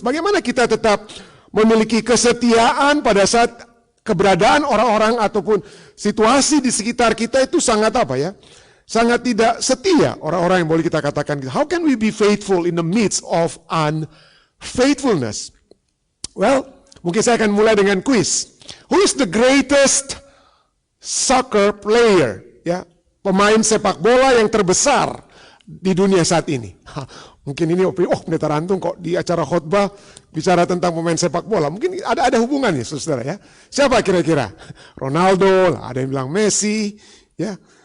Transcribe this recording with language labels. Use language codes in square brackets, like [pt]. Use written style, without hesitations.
[id] Bagaimana kita tetap memiliki kesetiaan pada saat keberadaan orang-orang ataupun situasi di sekitar kita itu sangat sangat tidak setia. Orang-orang yang boleh kita katakan, [en] how can we be faithful in the midst of unfaithfulness? [id] Well, mungkin saya akan mulai dengan quiz. [en] Who is the greatest soccer player? [id] Ya, pemain sepak bola yang terbesar di dunia saat ini. Mungkin ini Pendeta Rantung kok di acara khotbah bicara tentang pemain sepak bola. Mungkin ada hubungannya, saudara ya. Siapa kira-kira? Ronaldo, ada yang bilang Messi, ya.